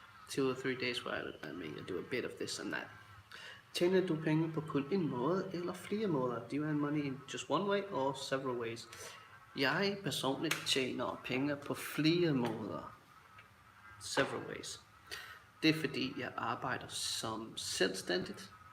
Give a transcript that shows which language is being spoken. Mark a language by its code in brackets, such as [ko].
[en] 2 or 3 days where I do a bit of this and that. [da] Tjener du penge på kun en måde eller flere måder? [en] Do you earn money in just one way or several ways? [da] Jeg personligt tjener penge på flere måder. [en] Several ways. [da] Det er fordi jeg arbejder som selvstændigt.